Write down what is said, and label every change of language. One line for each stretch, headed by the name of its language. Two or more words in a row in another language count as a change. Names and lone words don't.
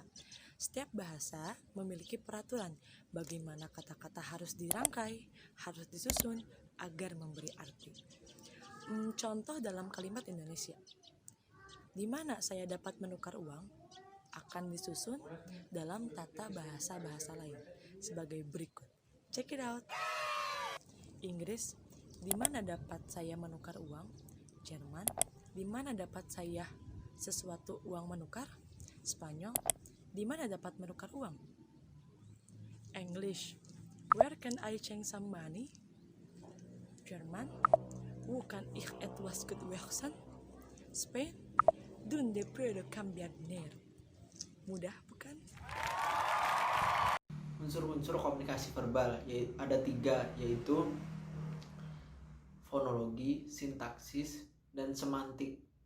Indonesian: Setiap bahasa memiliki peraturan bagaimana kata-kata harus dirangkai, harus disusun agar memberi arti. Contoh dalam kalimat Indonesia. Di mana saya dapat menukar uang akan disusun dalam tata bahasa-bahasa lain sebagai berikut.
English: Check it out.
Indonesian: Inggris, di mana dapat saya menukar uang? Jerman, di mana dapat saya sesuatu uang menukar? Spanyol, di mana dapat menukar uang?
English: English, where can I change some money?
German: Jerman, wo kan ich etwas gut wechseln?
Spanish: Spain, donde puedo cambiar dinero?
Indonesian: Mudah bukan? Unsur-unsur komunikasi verbal ada 3, yaitu fonologi, sintaksis, dan semantik.